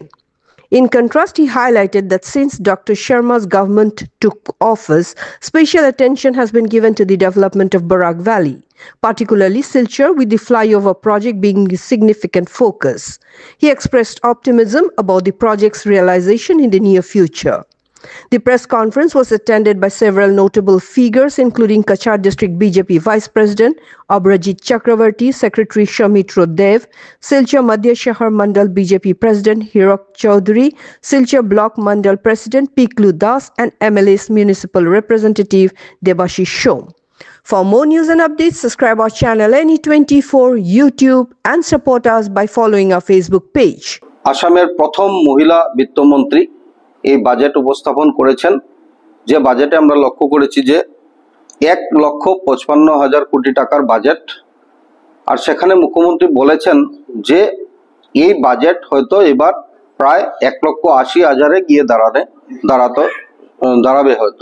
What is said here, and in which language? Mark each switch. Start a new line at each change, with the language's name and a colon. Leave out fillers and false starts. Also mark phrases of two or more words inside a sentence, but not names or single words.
English: In contrast, he highlighted that since Dr. Sharma's government took office, special attention has been given to the development of Barak Valley, particularly Silchar, with the flyover project being a significant focus. He expressed optimism about the project's realization in the near future. The press conference was attended by several notable figures, including Kachar District BJP Vice President Abhrajit Chakravarti, Secretary Shamitro Dev, Silchar Madhya Shahar Mandal BJP President Hirok Chaudhary, Silchar Block Mandal President Piklu Das, and MLA's Municipal Representative Debashish Shom. For more news and updates, subscribe our channel NE24 YouTube and support us by following our Facebook page.
Bangla: আসামের প্রথম মহিলা বিত্তমন্ত্রী এই বাজেট উপস্থাপন করেছেন, যে বাজেটে আমরা লক্ষ্য করেছি যে 1,55,000 কোটি টাকার বাজেট। আর সেখানে মুখ্যমন্ত্রী বলেছেন যে এই বাজেট হয়তো এবার প্রায় 1,80,000-এ গিয়ে দাঁড়াবে হয়তো।